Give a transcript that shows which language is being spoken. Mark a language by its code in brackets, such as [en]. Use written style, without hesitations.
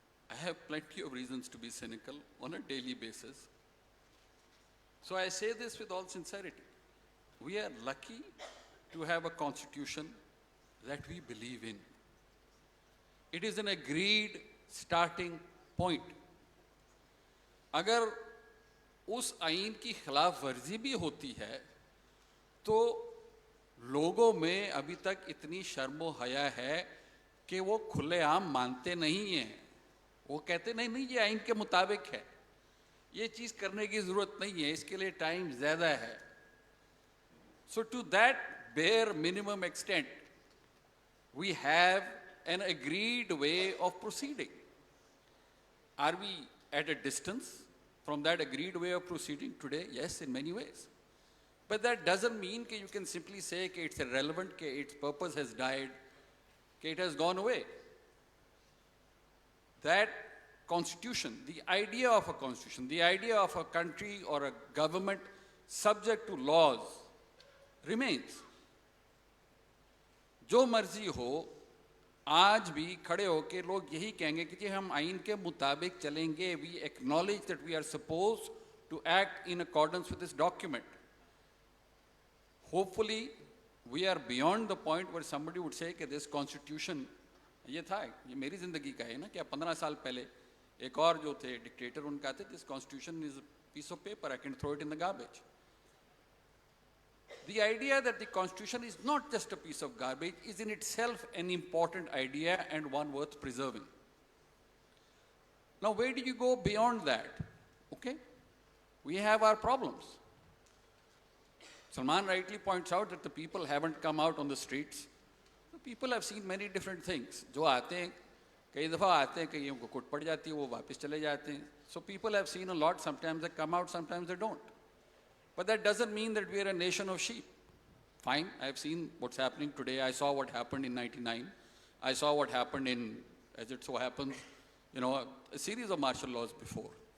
[en] I have plenty of reasons to be cynical on a daily basis. So I say this with all sincerity. We are lucky to have a constitution that we believe in. It is an agreed starting point. [ur] اگر اس آئین کی خلاف ورزی بھی ہوتی ہے تو لوگوں میں ابھی تک اتنی شرم و حیا ہے کہ وہ کھلے عام مانتے نہیں ہیں. وہ کہتے نہیں نہیں یہ آئین کے مطابق ہے, یہ چیز کرنے کی ضرورت نہیں ہے, اس کے لیے ٹائم زیادہ ہے. [en] So to that bare minimum extent, we have an agreed way of proceeding. Are we at a distance from that agreed way of proceeding today? Yes, in many ways. But that doesn't mean that you can simply say that it's irrelevant, that its purpose has died, that it has gone away. That constitution, the idea of a constitution, the idea of a country or a government subject to laws remains. [ur] جو مرضی ہو, آج بھی کھڑے ہو کے لوگ یہی کہیں گے کہ جی ہم آئین کے مطابق چلیں گے. [en] We acknowledge that we are supposed to act in accordance with this document. Hopefully we are beyond the point where somebody would say کہ this constitution [ur] یہ تھا, یہ میری زندگی کا ہے نا, کہ 15 سال پہلے ایک اور جو تھے ڈکٹیٹر ان کا تھے, [en] This constitution is a piece of paper, I can throw it in the garbage. The idea that the Constitution is not just a piece of garbage is in itself an important idea and one worth preserving. Now, where do you go beyond that? Okay, we have our problems. Salman rightly points out that the people haven't come out on the streets. The people have seen many different things. [ur] جو آتے ہیں, کئی دفعہ آتے ہیں, کئیوں کو کٹ پڑ جاتی ہے, وہ واپس چلے جاتے ہیں. [en] So people have seen a lot. Sometimes they come out, sometimes they don't. But that doesn't mean that we are a nation of sheep. Fine, I have seen what's happening today. I saw what happened in 99. I saw what happened in, as it so happens, a series of martial laws before.